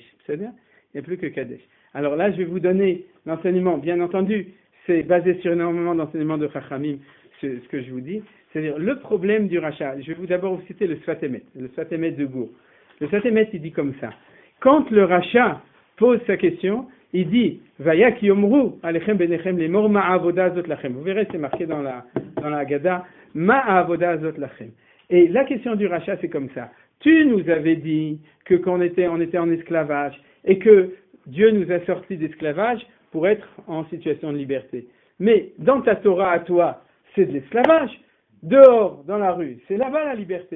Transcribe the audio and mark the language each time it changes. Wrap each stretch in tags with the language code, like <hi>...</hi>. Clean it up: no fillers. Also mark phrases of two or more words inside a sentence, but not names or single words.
<fr>C'est-à-dire, il n'y a plus que Kadesh. Alors là, je vais vous donner l'enseignement, bien entendu, c'est basé sur énormément d'enseignements de Chachamim, ce que je vous dis. C'est-à-dire, le problème du rachat, je vais d'abord vous citer le Sfat Emet de Gour. Le Sfat Emet, il dit comme ça. Quand le rachat pose sa question, il dit</fr> <he>והיה כי יאמרו אליכם בניכם לאמר מה העבודה הזאת לכם.</he> <fr>Vous verrez, c'est marqué dans la Haggadah,</fr> <he>מה העבודה הזאת לכם.</he> <fr>Et la question du rachat, c'est comme ça. Tu nous avais dit que quand on était en esclavage et que Dieu nous a sortis d'esclavage pour être en situation de liberté. Mais dans ta Torah à toi, c'est de l'esclavage. Dehors, dans la rue, c'est là-bas la liberté.</fr>